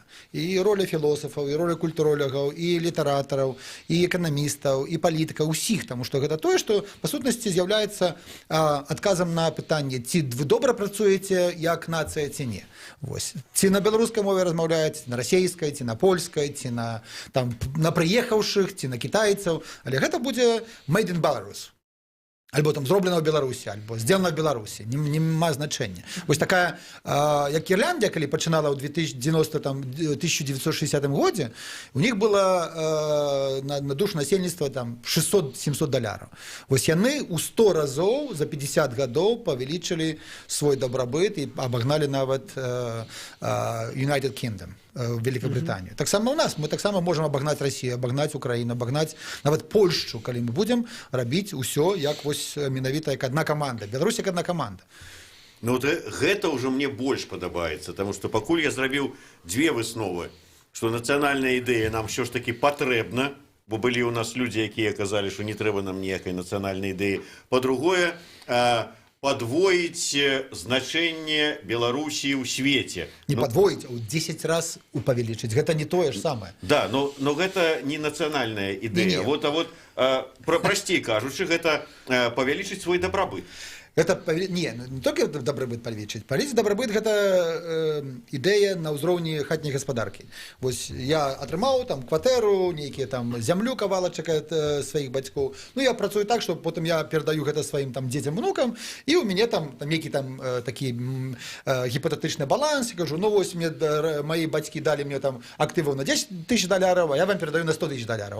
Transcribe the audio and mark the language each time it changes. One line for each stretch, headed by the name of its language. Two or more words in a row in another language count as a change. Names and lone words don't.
Belarusian: І роля філосафаў, і роля культуролагаў, і літаратараў, і эканамістаў, і палітыкаў, усіх, таму што гэта тое, што па сутнасці з'яўляецца адказам на пытанне, ці вы добра працуеце як нацыя, ці не. Вось. Ці на беларускай мове размаўляеце, на расейскай, ці на польскай, ці на прыехаўшых, ці на кітайцаў, але гэта будзе
English: made in Belarus.
Belarusian: Альбо там зроблена ў Беларусі, альбо
Russian: сделана в Беларусі,
Belarusian: нема значэння. Вось такая, як Ірландія, калі пачынала ў 1960 годзе, у них было на душу насельніцтва там 600-700 доляраў. Вось яны ў 100 разоў за 50 гадоў павялічылі свой дабрабыт і абагналі нават
English: United Kingdom,
Russian: Великобританию.
Belarusian: Так само у нас, мы так само можем абагнаць Россию, абагнаць Украину, абагнаць нават Польшу, калі мы будем рабіць усё як вось менавіта як
Russian: одна команда. Беларусь як одна команда.
Belarusian: Ну вот гэта ўжо мне больш падабаецца,
Russian: потому что
Belarusian: пакуль я зрабіў две высновы, что нацыянальная ідэя нам ўсё ж таки патрэбна, бо былі у нас людзі, якія казалі, што не трэба нам ніякай нацыянальнай ідэі.
Russian: Па-другое, подвоить значение Белоруссии в свете. Не подвоить, а 10 раз упавеличить. Это не то же самое. Да, но это не национальная идея. Не.
Ukrainian: Простей кажучи,
Belarusian: это павялічыць свой добробыт.
Russian: Это не только
Belarusian: добробыт павялічыць. Павялічыць добробыт гэта ідэя на ўзроўні хатняй гаспадаркі. Вось я атрымаў там кватэру, нейкія там зямлю кавалачак ад сваіх бацькоў. Ну я працую так, што потым я перадаю гэта сваім там дзецям, унукам, і ў мяне там нейкі там такі гіпотетычны баланс, я кажу, ну вось мне мои бацькі далі мне там актываў на 10 тысяч доляраў, а я вам перадаю на 100 тысяч доляраў.